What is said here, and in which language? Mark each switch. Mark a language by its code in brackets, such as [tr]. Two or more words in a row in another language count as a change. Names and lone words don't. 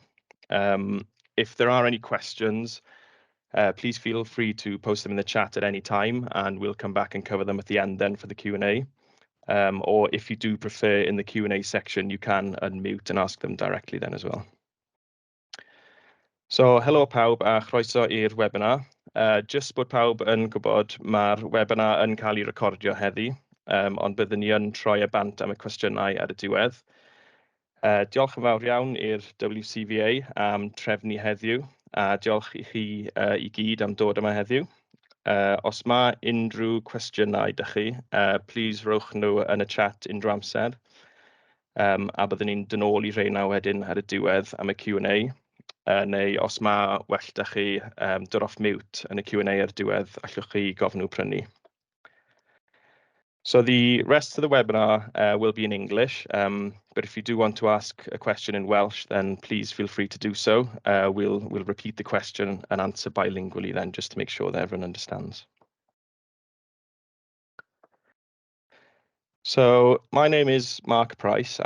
[en] If there are any questions, please feel free to post them in the chat at any time, and we'll come back and cover them at the end then for the Q&A. Or if you do prefer in the Q&A section, you can unmute and ask them directly then as well. So, [cy] helo pawb a chroeso i'r webinar. Just bod pawb yn gwybod, mae'r webinar yn cael ei recordio heddi, ond byddwn ni yn troi y bant am y cwestiynau ar y diwedd. Diolch yn fawr iawn i'r WCVA am trefnu heddiw, a diolch i chi i gyd am dod yma heddiw. Os mae unrhyw cwestiynau dych chi, please rowch nhw yn y chat unrhyw amser. A byddwn ni'n dod nôl i rheina wedyn ar y diwedd am y Q&A. Neu os mae well dych chi dod [en] off mute [cy] yn y Q&A ar diwedd, allwch chi gofyn nhw prynu. [en] So the rest of the webinar will be in English, but if you do want to ask a question in Welsh, then please feel free to do so. We'll repeat the question and answer bilingually then, just to make sure that everyone understands. So my name is Mark Price.